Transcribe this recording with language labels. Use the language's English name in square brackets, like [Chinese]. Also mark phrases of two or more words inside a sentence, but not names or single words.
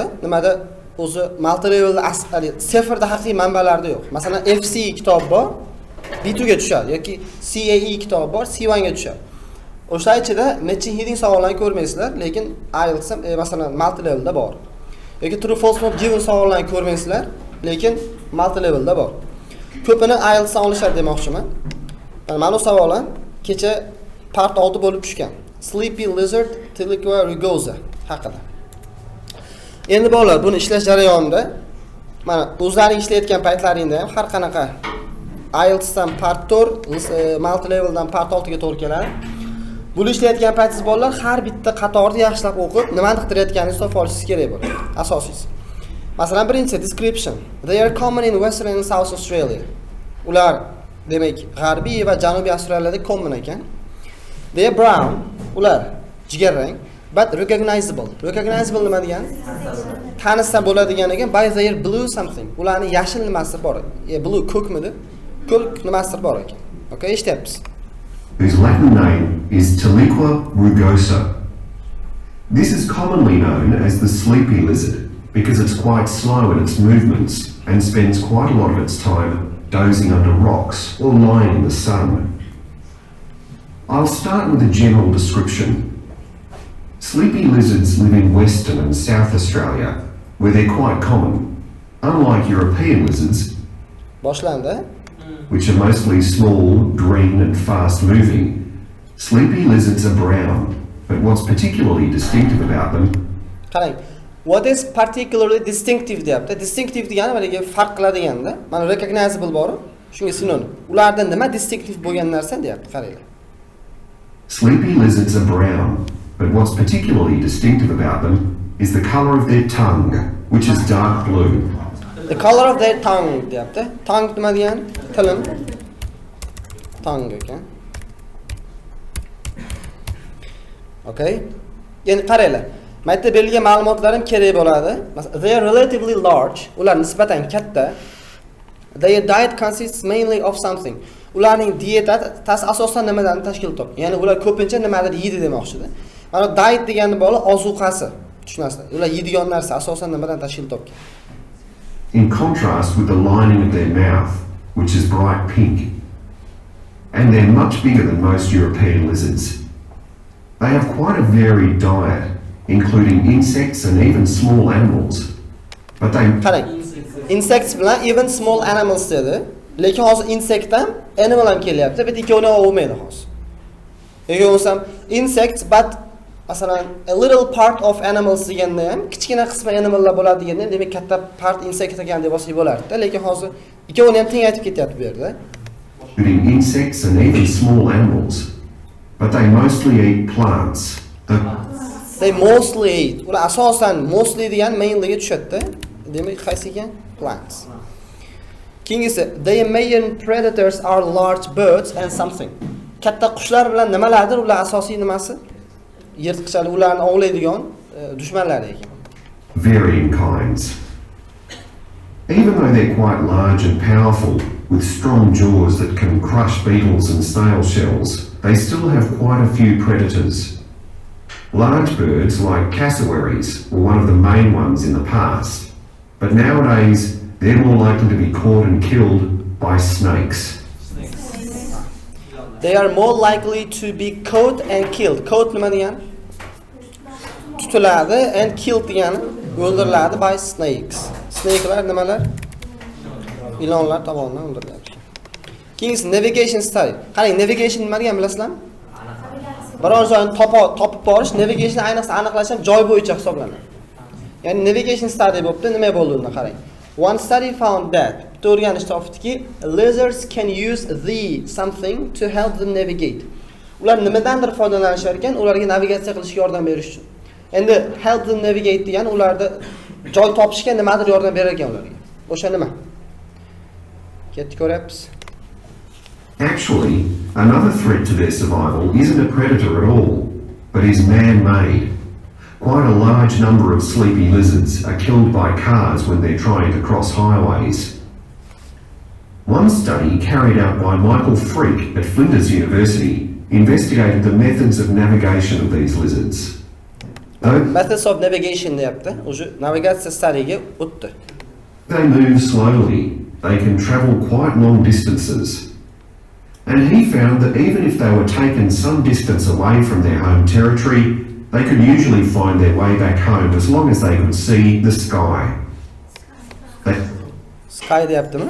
[Uzbek] Nimada o'zi [English] multi levelda [Uzbek] seferda haqiqiy manbalarda yo'q. Masalan, FC kitob bor, B2 ga tushadi yoki CAE kitob bor, C1 ga tushadi. O'sha ichida [English] matching heading [Uzbek] savollarni ko'rmaysizlar, lekin IELTS masalan [English] multi levelda [Uzbek] bor. Yoki [English] true false not given [Uzbek] savollarni ko'rmaysizlar, lekin [English] multi levelda [Uzbek] bor. Ko'pini IELTSdan olishadi demoqchiman. Mana bu savol ham kecha part 6 bo'lib tushgan. [English] Sleepy lizard [Uzbek] tilini rugosa haqida. Endi bolalar, buni ishlash jarayonida mana o'zlaring ishlayotgan paytlaringda ham har qanaqa IELTSdan part 4, [English] multi leveldan [Uzbek] part 6 ga to'g'ri keladi. Buni ishlayotgan paytingiz bolalar har bitta qatorni yaxshilab o'qib, nimani qidirayotganingizni topib olishingiz kerak bo'ladi. Asosiysi. Masalan, birinchi description. [English] They are common in Western and South Australia. [Uzbek] Ular demak, G'arbiy va Janubiy Avstraliyada common ekan. [English] They are brown. [Uzbek] Ular jigarrang, [English] but recognizable. [Uzbek] Recognizable nima degani? Tanishsa bo'ladigan ekan, [English] by their blue something. [Uzbek] Ularning yashil nimasi bor. Blue ko'kmidi? Ko'k nimasi bor ekan. Okay, eshityapsiz. [English] Whose Latin name is tilini rugosa. This is commonly known as the sleepy lizard because it's quite slow in its movements and spends quite a lot of its time dozing under rocks or lying in the sun. I'll start with a general description. Sleepy lizards live in Western and South Australia, where they're quite common. Unlike European lizards, which are mostly small, green and fast-moving, sleepy lizards are brown. But what's particularly distinctive about them? What is particularly distinctive [Uzbek] deyapti. Distinctive degani maniga farq qiladiganda, mana recognizable bor, shunga sinonim. Ularda nima distinctive bo'lgan narsa deyapti, qaranglar. [English] Sleepy lizards are brown, but what's particularly distinctive about them is the color of their tongue, which is dark blue. The color of their tongue [Uzbek] deyapti. Tongue nima degani? Tilim. Tongue ekan. Okay? Endi qaranglar. Mayda berilgan ma'lumotlarim kerak bo'ladi. [English] They are relatively large. [Uzbek] Ular nisbatan katta. [English] Their diet consists mainly of something. [Uzbek] Ularning dietasi asosan nimadan tashkil topgan? Ya'ni ular ko'pincha nimadir yeydi demoqchida. Mana diet degani bo'la ozuqasi. Tushunasizlar? Ular yeydigan narsa asosan nimadan tashkil topgan? [English] In contrast with the lining of their mouth, which is bright pink. And they're much bigger than most European lizards. They have quite a varied diet, including insects and even small animals. But they [Uzbek] insects bilan [English] even small animals [Uzbek] dedi. Lekin hozir insect ham animal ham kelyapti. Bitta ikkovini olmaydi hozir. Yoki bo'lsam [English] insects but [Uzbek] masalan [English] a little part of animals [Uzbek] deganda ham kichkina qismi animallar bo'ladi deganda demak katta part insect ekan deb olsak bo'lardi. Lekin hozir ikkovini ham teng aytib ketyapti bu yerda. [English] Including insects and even small animals. But they mostly eat plants. They mostly eat. [Uzbek] Ular asosan mostly degan mainly ga tushadi. Demak, qaysi ekan? Plants. Keyingisi, [English] their main predators are large birds and something. [Uzbek] Katta qushlar bilan nimalardir? Ular asosiy nimasi? Yirtqichlar ularni ovlaydigan dushmanlari ekan. [English] Varying kinds. Even though they're quite large and powerful, with strong jaws that can crush beetles and snail shells, they still have quite a few predators. Large birds like cassowaries were one of the main ones in the past, but nowadays they're more likely to be caught and killed by snakes. They are more likely to be caught and killed. [Uzbek] Caught nima degani? Tutiladi [English] and killed [Uzbek] degani o'ldiriladi [English] by snakes. [Uzbek] Snakelar nimalar? Ilonlar tomonidan o'ldiriladi. Keyingisi [English] navigation study. [Uzbek] Qarang, navigation nima degan bilasizlarmi? Biror joyni topib borish, navigation ayniqsa aniqlash ham joy bo'yicha hisoblanadi. Ya'ni [English] navigation study [Uzbek] bo'pti, nima bo'ldi unda qarang. [English] One study found that [Uzbek] o'rganish topdiki, [English] lizards can use the something to help them navigate. [Uzbek] Ular nimadandir foydalanishar ekan, ularga navigatsiya qilishga yordam berish uchun. Endi [English] help them navigate [Uzbek] degani ularda joy topishga nimadir yordam berar ekan ularga. O'sha nima? Ketdik ko'ryapsiz. [English] Actually, another threat to their survival isn't a predator at all, but is man-made. Quite a large number of sleepy lizards are killed by cars when they're trying to cross highways. One study carried out by Michael Freak at Flinders University investigated the methods of navigation of these lizards. Methods of navigation [Uzbek] deyapti. O'sha navigatsiya stadiga o'tdi. [English] They move slowly. They can travel quite long distances. And he found that even if they were taken some distance away from their home territory, they could usually find their way back home as long as they could see the sky. [Uzbek] Sky deyaptimi?